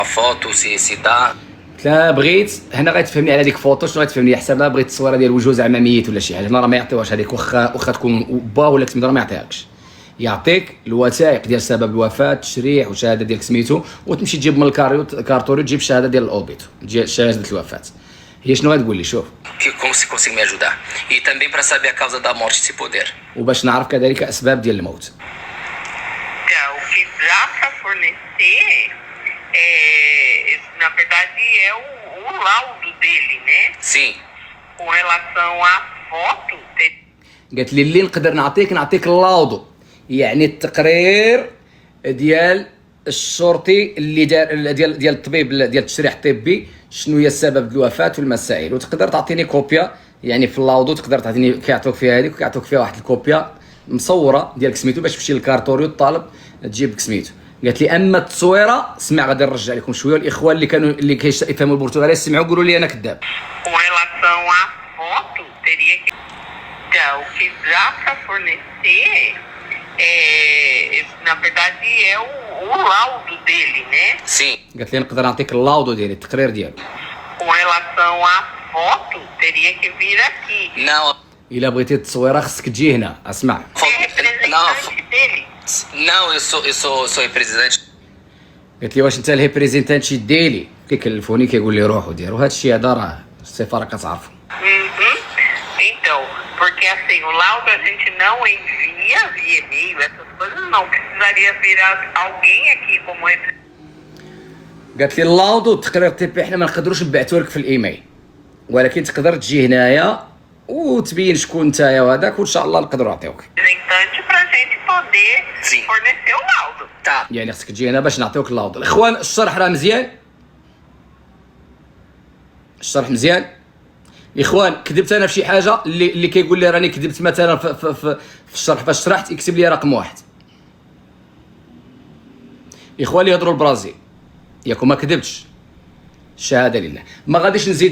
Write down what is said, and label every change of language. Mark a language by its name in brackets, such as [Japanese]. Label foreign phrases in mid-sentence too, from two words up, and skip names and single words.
[Portuguese] foto se dá. [Arabic] لا بغيت هنا غتفهمني على ديك فوطو شنو غتفهمني حساب لا بغيت التصويره ديال وجوه زعما ميت ولا شي حاجه هنا راه ما يعطيوهاش هذيك واخا تكون با ولا تمد راه ما يعطيهاكش يعطيك الوثائق ديال سبب الوفاه التشريح وشهاده ديال سميتو وتمشي تجيب من الكارتوريو تجيب الشهاده ديال الاوبيتو ديال شهاده الوفاه هي شنو غتقول لي شوف [Portuguese] Como se consegue me ajudar. E também para saber a causa da morte, se puder. [Arabic] وباش نعرف كذلك اسباب ديال الموت. [Portuguese] Então, o que dá para fornecer, na verdade, é o laudo dele, né? Sim. Com relação à foto, [Arabic] قالت لي اللي نقدر نعطيك اللاودو يعني التقرير ديال الشرطي اللي دار ديال الطبيب ديال التشريح الطبي شنو هي السبب الوفاه والمسائل وتقدر تعطيني كوبيا يعني في اللاودو تقدر تعطيني كيعطوك فيها هذيك وكيعطوك فيها واحد الكوبيا مصوره ديالك سميتو باش تمشي للكارتوريو الطالب تجيب سميتو. قالت لي اما التصويره اسمع غادي نرجع لكم شويه الاخوان اللي كيفهموا البرتغاليه سمعوا قولوا لي انا كذاب. [Portuguese] com relação à foto, teria que. Então, o que dá para fornecer, na verdade, é o laudo dele, né? Sim. [Arabic] قالت لي نقدر نعطيك اللاودو ديالي التقرير ديالو. [Portuguese] Com relação à foto, teria que vir aqui. Não. [Arabic] الا بغيتي التصويره خصك تجي هنا اسمع. [Portuguese] É representante dele? Não, eu sou representante. [Arabic] قالت لي واش انت الريبريزنتانتي ديالي كيكلفوني كيقول لي روحوا ديروا هذا الشيء هذا راه السفاره كتعرفوا. Uhum. [Portuguese] Então, porque assim, o laudo a gente não envia via e-mail, essas coisas não. Precisaria vir alguém aqui como [Arabic] قالت لي اللاودو التقرير الطبي حنا ما نقدروش نبعثوا لك في الايميل ولكن تقدر تجي هنايا وتبين شكون نتايا وهذاك وان شاء الله نقدروا نعطيوك. [Portuguese] representante para a gente poder Sim. fornecer o laudo. Tá. [Arabic] يعني خصك تجي هنا باش نعطيوك اللاودو. الاخوان الشرح راه مزيان الشرح مزيان. اخوان كذبت انا في شي حاجه اللي كيقول لي راني كذبت مثلا في الشرح فاش شرحت يكتب لي رقم واحد. اخوان اللي يهضروا البرازيل ياكم ما كذبتش الشهاده لله ما غاديش نزيد.